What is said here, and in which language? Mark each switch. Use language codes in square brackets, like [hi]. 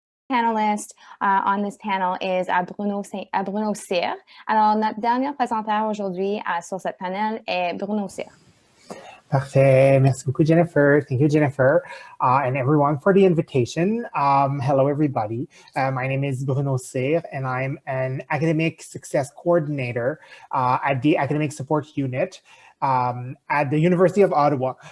[en] panelist on this panel is Bruno Cyr. [fr] Alors, notre dernier présentateur aujourd'hui sur cette panel est Bruno Cyr. Parfait. Merci beaucoup, Jennifer. [en] Thank you, Jennifer, and everyone for the invitation. Hello, everybody. My name is Bruno Cyr, and I'm an academic success coordinator at the Academic Support Unit at the University of Ottawa.